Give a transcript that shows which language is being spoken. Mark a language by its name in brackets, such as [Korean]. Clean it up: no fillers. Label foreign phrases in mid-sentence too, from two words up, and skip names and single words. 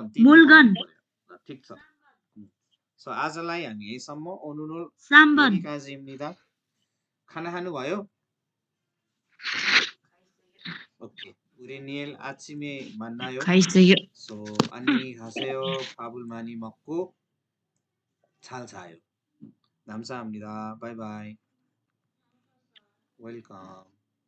[Korean] मुलगन। [Nepali] ल ठिक छ सो आजलाई हामी यहीसम्म ओनुनुल [Korean] 3번 여기까지입니다. [Nepali] खाना खानु भयो [Korean] 오케이 우리 니엘 아침에 만나요. [Nepali] खाइसक्यो [Korean] So 안녕히 가세요. 밥을 많이 먹고 잘 자요. 감사합니다. 바이바이. 웰컴.